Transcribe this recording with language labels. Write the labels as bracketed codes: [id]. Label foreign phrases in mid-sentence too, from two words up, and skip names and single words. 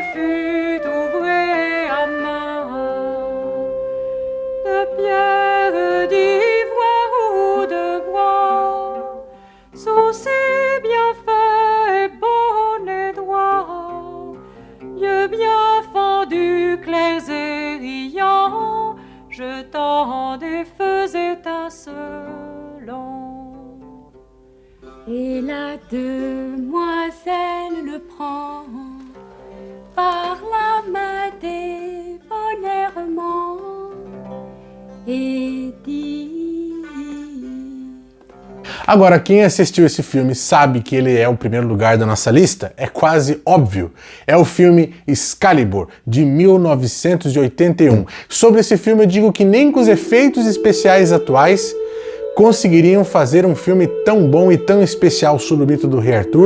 [fr] fût ouvré à main, de pierre, d'ivoire ou de bois, sourcils bien faits, bon et droit, yeux bien fendus, clairs et riants, jetant des feux étincelants. Et la demoiselle le prend par la main débonnairement et dit... [pt] Agora, quem assistiu esse filme sabe que ele é o primeiro lugar da nossa lista? É quase óbvio. É o filme Excalibur, de 1981. Sobre esse filme eu digo que nem com os efeitos especiais atuais conseguiriam fazer um filme tão bom e tão especial sobre o mito do Rei Arthur.